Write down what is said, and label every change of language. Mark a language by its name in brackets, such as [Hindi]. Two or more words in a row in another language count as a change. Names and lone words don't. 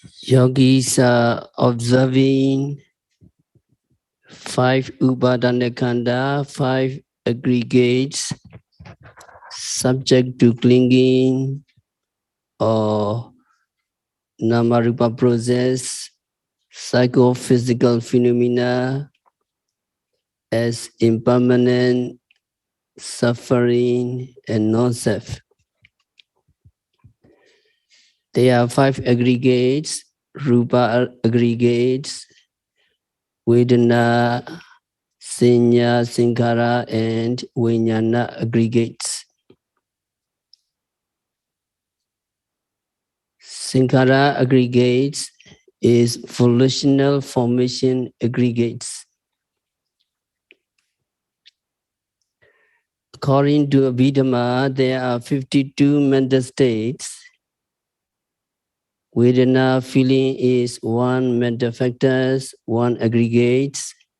[English] Yogis are observing 5 Upadanakhanda, 5 aggregates subject to clinging or Namarupa process, psychophysical phenomena as impermanent, suffering, and non-self. There are 5 aggregates, Rupa aggregates, Vedana, Sanya, Sankhara, and Vijnana aggregates. Sankhara aggregates is volitional formation aggregates. According to Abhidhamma, there are 52 mental states. Vedana feeling is 1 mental factors, 1 aggregates.